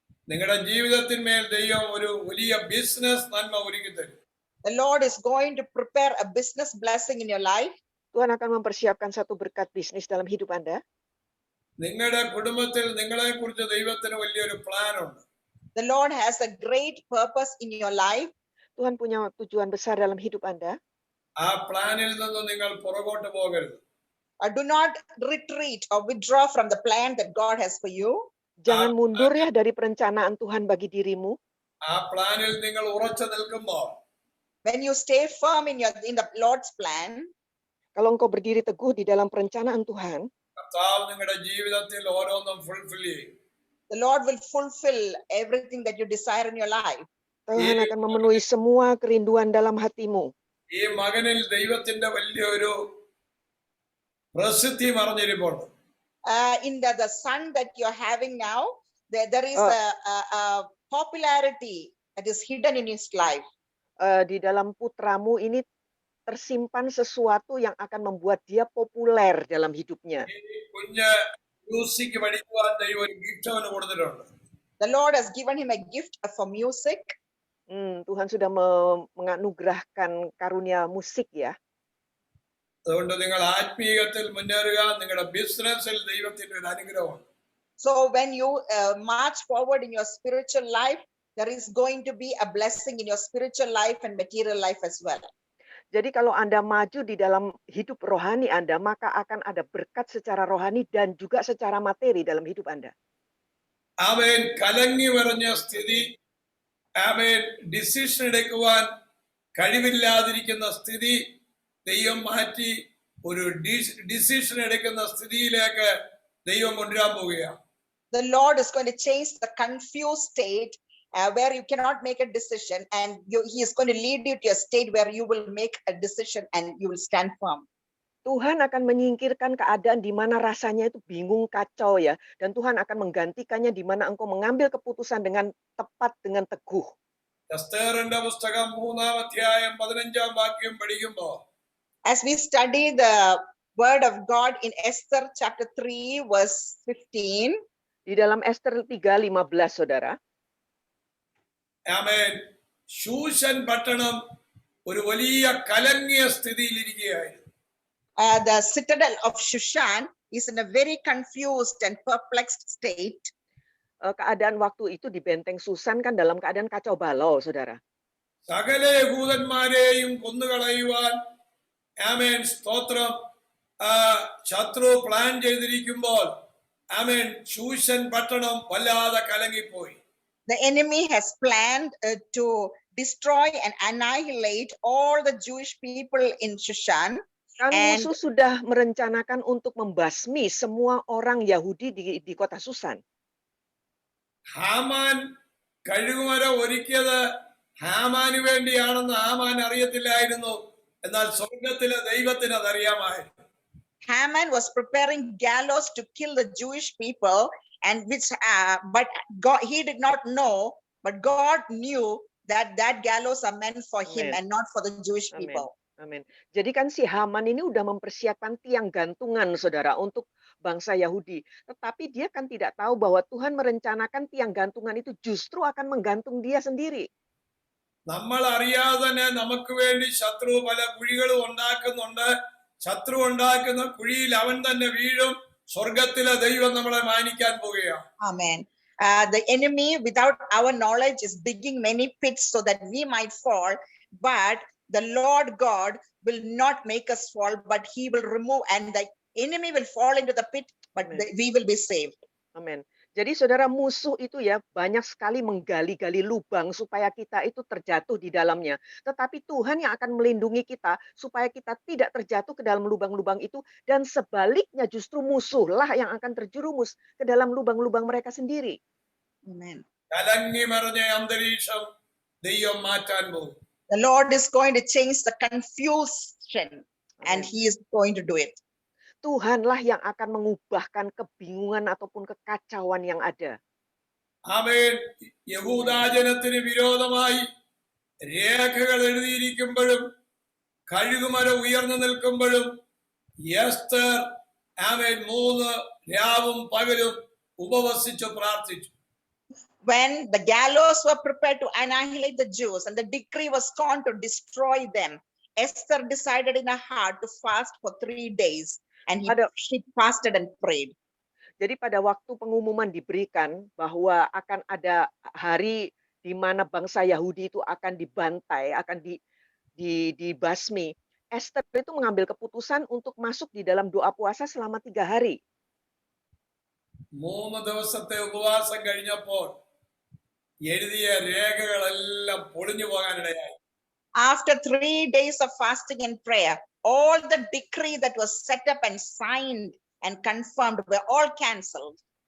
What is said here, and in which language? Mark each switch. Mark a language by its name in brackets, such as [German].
[Malayalam] നിങ്ങളുടെ ജീവിതത്തിന്മേൽ ദൈവം ഒരു വലിയ ബിസിനസ് നന്മ ഒരുക്കി തരും. [English] The Lord is going to prepare a business blessing in your life. [Indonesian] Tuhan akan mempersiapkan satu berkat bisnis dalam hidup Anda. [Malayalam] നിങ്ങളുടെ കുടുംബത്തിൽ നിങ്ങളെക്കുറിച്ച് ദൈവത്തിന് വലിയൊരു പ്ലാൻ ഉണ്ട്. [English] The Lord has a great purpose in your life. [Indonesian] Tuhan punya tujuan besar dalam hidup Anda. [Malayalam] ആ പ്ലാനിൽ നിന്ന് നിങ്ങൾ പുറകോട്ട് പോകരുത്. [English] Do not retreat or withdraw from the plan that God has for you. [Indonesian] Jangan mundur ya dari perencanaan Tuhan bagi dirimu. [Malayalam] ആ പ്ലാനിൽ നിങ്ങൾ ഉറച്ചു നിൽക്കുമ്പോൾ, [English] When you stay firm in the Lord's plan, [Indonesian] kalau engkau berdiri teguh di dalam perencanaan Tuhan, [Malayalam] കർത്താവ് നിങ്ങളുടെ ജീവിതത്തിൽ ഓരോന്നും fulfil ചെയ്യും. [English] the Lord will fulfill everything that you desire in your life. [Indonesian] Tuhan akan memenuhi semua kerinduan dalam hatimu. [Malayalam] ഈ മകനിൽ ദൈവത്തിന്റെ വലിയൊരു പ്രസിദ്ധി മറഞ്ഞിരിപ്പുണ്ട്. [English] In the son that you're having now, there is a popularity that is hidden in his life. [Indonesian] Di dalam putramu ini tersimpan sesuatu yang akan membuat dia populer dalam hidupnya. [Malayalam] കുഞ്ഞ് music പഠിക്കുവാൻ ദൈവം ഒരു gift അവന് കൊടുത്തിട്ടുണ്ട്. [English] The Lord has given him a gift for music. [Indonesian] Tuhan sudah menganugerahkan karunia musik ya. [Malayalam] അതുകൊണ്ട് നിങ്ങൾ ആത്മീയത്തിൽ മുന്നേറുക. നിങ്ങളുടെ ബിസിനസ്സിൽ ദൈവത്തിന്റെ ഒരു അനുഗ്രഹമാണ്. [English] So when you march forward in your spiritual life, there is going to be a blessing in your spiritual life and material life as well. [Indonesian] Jadi kalau Anda maju di dalam hidup rohani Anda, maka akan ada berkat secara rohani dan juga secara materi dalam hidup Anda. [Malayalam] ആമേൻ. കലങ്ങി മറിഞ്ഞ സ്ഥിതി, ആമേൻ, decision എടുക്കുവാൻ കഴിവില്ലാതിരിക്കുന്ന സ്ഥിതി ദൈവം മാറ്റി ഒരു decision എടുക്കുന്ന സ്ഥിതിയിലേക്ക് ദൈവം കൊണ്ടുവരാൻ പോവുകയാണ്. [English] The Lord is going to change the confused state where you cannot make a decision, and he is going to lead you to a state where you will make a decision and you will stand firm. [Indonesian] Tuhan akan menyingkirkan keadaan di mana rasanya itu bingung, kacau ya, dan Tuhan akan menggantikannya di mana engkau mengambil keputusan dengan tepat, dengan teguh. [Malayalam] എസ്തേറിന്റെ പുസ്തകം 3-ാം അധ്യായം 15-ാം വാക്യം പഠിക്കുമ്പോൾ, [English] As we study the word of God in Esther chapter 3 verse 15, [Indonesian] di dalam Esther 3:15 Saudara, [Malayalam] ആമേൻ, ശൂശൻ പട്ടണം ഒരു വലിയ കലങ്ങിയ സ്ഥിതിയിലിരിക്കുകയായിരുന്നു. [English] The citadel of Shushan is in a very confused and perplexed state. [Indonesian] keadaan waktu itu di benteng Susan kan dalam keadaan kacau balau, saudara. [Malayalam] സകല യഹൂദന്മാരെയും കൊന്നുകളയുവാൻ ആമേൻ സ്തോത്രം ശത്രു plan ചെയ്തിരിക്കുമ്പോൾ ആമേൻ ശൂഷൻ പട്ടണം വല്ലാതെ കലങ്ങിപ്പോയി. [English] The enemy has planned to destroy and annihilate all the Jewish people in Shushan. [Indonesian] Kan [English] And- [Indonesian] musuh sudah merencanakan untuk membasmi semua orang Yahudi di kota Susan. [Malayalam] Haman കഴുകുമരം ഒരുക്കിയത് ഹാമാന് വേണ്ടിയാണെന്ന് Haman അറിയത്തില്ലായിരുന്നു. എന്നാൽ സ്വർഗത്തിലെ ദൈവത്തിന് അതറിയാമായിരുന്നു. [English] Haman was preparing gallows to kill the Jewish people, and but God, he did not know, but God knew that gallows are meant for him Amen. and not for the Jewish Amen. people. [Indonesian] Amin. Jadi kan si Haman ini udah mempersiapkan tiang gantungan, saudara, untuk bangsa Yahudi. Tetapi dia kan tidak tahu bahwa Tuhan merencanakan tiang gantungan itu justru akan menggantung dia sendiri. [Malayalam] നമ്മൾ അറിയാതെ തന്നെ നമുക്ക് വേണ്ടി ശത്രു പല കുഴികളും ഉണ്ടാക്കുന്നുണ്ട്. ശത്രു ഉണ്ടാക്കുന്ന കുഴിയിൽ അവൻ തന്നെ വീഴും. സ്വർഗത്തിലെ ദൈവം നമ്മളെ മാനിക്കാൻ പോവുകയാണ്. [English] Amen. The enemy, without our knowledge, is digging many pits so that we might fall, but the Lord God will not make us fall, but he will remove, and the enemy will fall into the pit, but Amen. we will be saved. [Indonesian] Amin. Jadi saudara, musuh itu ya banyak sekali menggali-gali lubang supaya kita itu terjatuh di dalamnya. Tetapi Tuhan yang akan melindungi kita supaya kita tidak terjatuh ke dalam lubang-lubang itu, dan sebaliknya justru musuhlah yang akan terjerumus ke dalam lubang-lubang mereka sendiri. [English] Amen. [Malayalam] കലങ്ങി മറിഞ്ഞ അന്തരീക്ഷം ദൈവം മാറ്റാൻ പോകും. [English] The Lord is going to change the confusion, and he is going to do it. [Indonesian] Tuhanlah yang akan mengubahkan kebingungan ataupun kekacauan yang ada. [Malayalam] ആമേൻ. യഹൂദാജനത്തിന് വിരോധമായി രേഖകൾ എഴുതിയിരിക്കുമ്പോഴും കഴുകുമരം ഉയർന്നു നിൽക്കുമ്പോഴും എസ്തർ ആമേൻ 3 രാവും പകലും ഉപവസിച്ചു പ്രാർത്ഥിച്ചു. [English] When the gallows were prepared to annihilate the Jews and the decree was gone to destroy them, Esther decided in her heart to fast for 3 days, and she fasted and prayed. [Indonesian] Jadi pada waktu pengumuman diberikan bahwa akan ada hari di mana bangsa Yahudi itu akan dibantai, akan dibasmi, Esther itu mengambil keputusan untuk masuk di dalam doa puasa selama 3 hari. [Malayalam] 3 ദിവസത്തെ ഉപവാസം കഴിഞ്ഞപ്പോൾ എഴുതിയ രേഖകളെല്ലാം പൊളിഞ്ഞു പോകാനിടയായി. [English] After 3 days of fasting and prayer, all the decree that was set up and signed and confirmed were all cancelled.